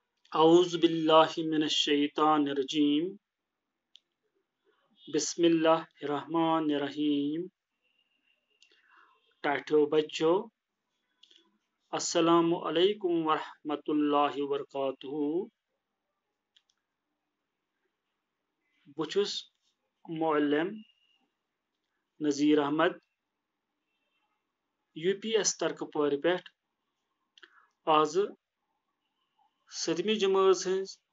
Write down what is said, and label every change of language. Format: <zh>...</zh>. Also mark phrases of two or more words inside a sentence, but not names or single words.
<ar>أعوذ بالله من الشيطان الرجيم. بسم الله الرحمن الرحيم.</ar> <ks>टाठियो बच्चों,</ks> <ar>السلام عليكم ورحمة الله وبركاته.</ar> <ks>बुछुस मुअल्लिम नज़ीर अहमद UPS तरकपोर पेठ आज 7वीं जमात हज</ks>